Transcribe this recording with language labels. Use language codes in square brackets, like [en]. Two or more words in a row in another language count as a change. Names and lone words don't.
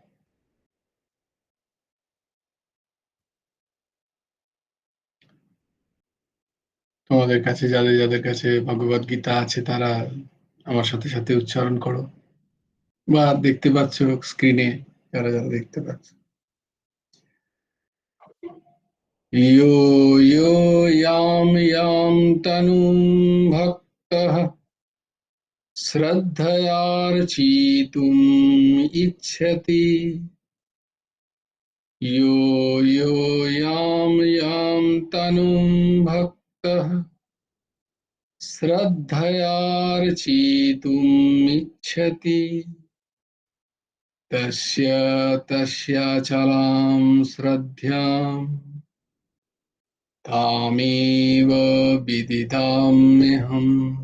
[bn] তোমাদের কাছে যাদের যাদের কাছে ভগবদ গীতা আছে তারা আমার সাথে সাথে উচ্চারণ করো, বা দেখতে পাচ্ছ স্ক্রিনে যারা যারা দেখতে পাচ্ছ। [sa] यो यो यां यां तनुं भक्तः श्रद्धयार्चितुम् इच्छति यो यो यां यां तनुं भक्तः श्रद्धयार्चितुम् इच्छति तस्य तस्याचलां श्रद्धाम् तामेव विदिताम्यहम्।